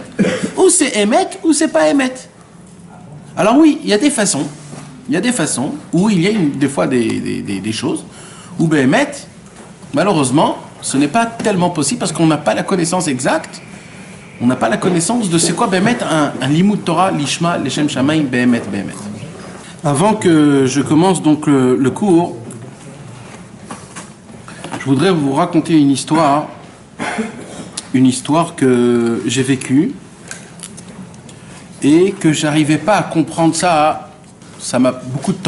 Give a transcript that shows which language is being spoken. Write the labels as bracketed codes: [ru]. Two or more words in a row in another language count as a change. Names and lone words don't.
[fr] Ou c'est émet ou c'est pas émet. Alors oui, il y a des façons où il y a des fois des choses où Béhémet, malheureusement, ce n'est pas tellement possible parce qu'on n'a pas la connaissance exacte, on n'a pas la connaissance de c'est quoi Béhémet, un [he] לימוד תורה, לשמה, לשם שמים, [fr] Béhémet. Avant que je commence donc le cours, je voudrais vous raconter une histoire que j'ai vécue et que j'arrivais pas à comprendre ça m'a beaucoup de temps.